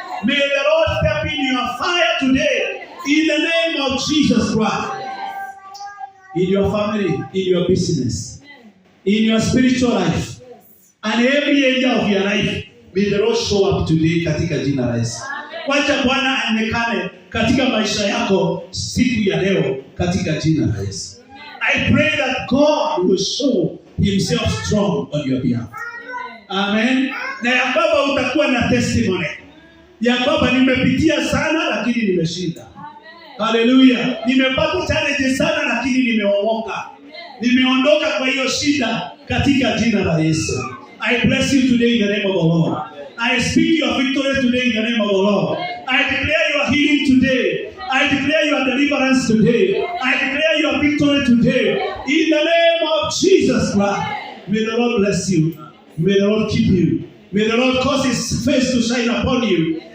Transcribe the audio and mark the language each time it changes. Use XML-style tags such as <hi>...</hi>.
<en>May the Lord step in your fire today in the name of Jesus Christ. In your family, in your business, in your spiritual life, and every area of your life, may the Lord show up today</en> <sw>katika jina la Yesu. Wacha Bwana aonekane katika maisha yako siku ya leo katika jina la Yesu.</sw> <en>I pray that God will show himself strong on your behalf.</en> <sw>Amen. Na ya kwamba utakuwa na testimony. Ya kwamba nimepitia sana lakini nimeshinda. Hallelujah. Nimepata challenge sana lakini nimeokoka. Nimeondoka kwa hiyo shida katika jina la Yesu.</sw> <en>I bless you today in the name of the Lord. I speak your victory today in the name of the Lord. I declare your healing today. I declare your deliverance today. I declare your victory today. In the name of Jesus Christ. May the Lord bless you. May the Lord keep you. May the Lord cause his face to shine upon you.</en>